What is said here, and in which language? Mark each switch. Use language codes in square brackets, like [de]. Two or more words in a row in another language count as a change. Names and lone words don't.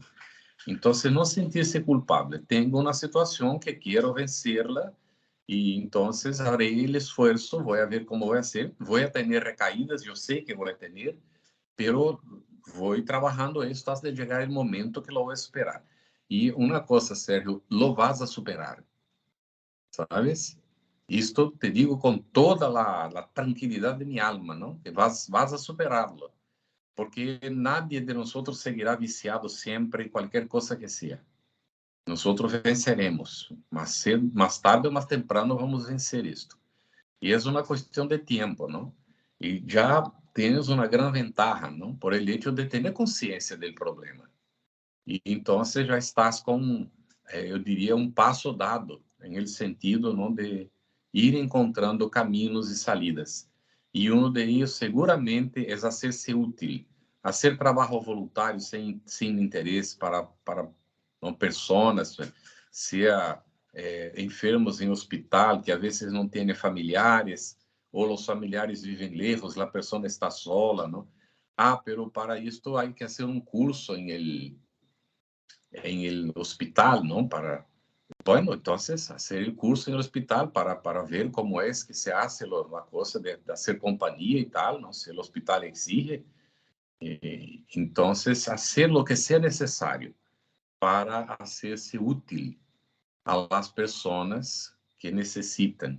[pt] Então, não sentir-se culpável. Tenho uma situação que quero vencerla e então harei o esforço, vou ver como vai ser, vou ter recaídas, eu sei que vou ter, pero vou trabalhando isso até chegar o momento que lo vou superar. E uma coisa, Sérgio, [es] lo vas a superar, sabes? [pt] Isto te digo com toda a tranquilidade de minha alma, não? [es] Que vas a [pt] superá-lo. Porque nadie de nós seguirá viciado sempre em qualquer coisa que seja. Nós venceremos, mais tarde ou mais temprano vamos vencer isto. E é uma questão de tempo, não? E já tens uma grande ventaja, não? [es] Por el hecho [pt] de ter consciência do problema. E então já estás com, eu diria, passo dado, em sentido, não, de ir encontrando caminhos e salidas. E um deles seguramente é hacer-se útil hacer trabalho voluntário sem interesse para não, pessoas, seja enfermos em hospital, que às vezes não têm familiares, ou os familiares vivem lejos, a pessoa está sola, não? Pero para isto há que fazer um curso em [es] el hospital, [pt] não? [es] Bueno, entonces hacer el curso en el hospital para ver cómo es que se hace la cosa de hacer compañía y tal, ¿no? Si el hospital exige. Entonces, hacer lo que sea necesario para hacerse útil a las personas que necesitan.